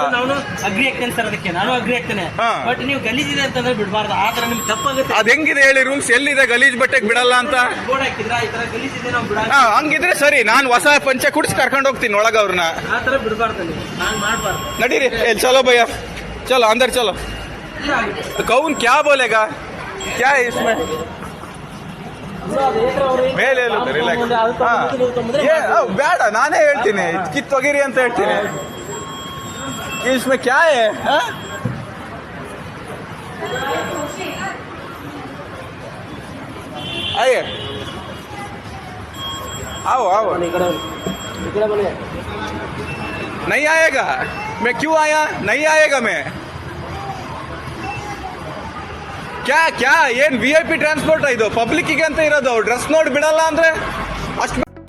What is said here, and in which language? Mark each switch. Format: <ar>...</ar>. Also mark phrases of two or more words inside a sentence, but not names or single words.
<kn>ನಾನು ಅಗ್ರಿ ಆಗ್ತೇನೆ ಸರ್, ಅದಕ್ಕೆ ನಾನು ಅಗ್ರಿ ಆಗ್ತೇನೆ. ಬಟ್ ನೀವು ಗಲೀಜ್ ಇದೆ ಅಂತಂದ್ರೆ ಬಿಡಬಾರ್ದು. ಆ ತರ ನಿಮ್ಗೆ ತಪ್ಪಾಗುತ್ತೆ. ಅದ್ ಹೆಂಗಿದೆ ಹೇಳಿ ರೂಲ್ಸ್? ಎಲ್ಲಿದೆ ಗಲೀಜ್ ಬಟ್ಟೆಗೆ ಬಿಡಲ್ಲ ಅಂತ? ಬೋರ್ಡ್ ಹಾಕಿದ್ರ ಈ ತರ ಗಲೀಜ್ ಇದೆ ನಾವು ಬಿಡ. ಹಂಗಿದ್ರೆ ಸರಿ, ನಾನು ಹೊಸ ಪಂಚೆ ಕುಡಿಸಿ ಕರ್ಕೊಂಡು ಹೋಗ್ತೀನಿ ಒಳಗ ಅವ್ರನ್ನ. ಆ ತರ ಬಿಡಬಾರ್ದು, ನಾನು ಮಾಡಬಾರ್ದು.</kn> <hi>ನಡೀರಿ, चलो भैया, चलो अंदर चलो. कौन क्या बोलेगा? क्या है इसमें?</hi> <kn>ಮೇಲೆ ಬೇಡ, ನಾನೇ ಹೇಳ್ತೀನಿ, ಕಿತ್ತೊಗಿರಿ ಅಂತ ಹೇಳ್ತೀನಿ.</kn> <hi>इसमें क्या है? आइए, आओ आओ. नहीं आएगा? मैं क्यों आया? नहीं आएगा मैं. क्या क्या</hi> <kn>ಏನ್ VIP ಟ್ರಾನ್ಸ್ಪೋರ್ಟ್ ಇದು? ಪಬ್ಲಿಕ್ಕಿಗೆ ಅಂತ ಇರೋದು. ಡ್ರೆಸ್ ನೋಡಿ ಬಿಡಲ್ಲ ಅಂದ್ರೆ ಅಷ್ಟು</kn>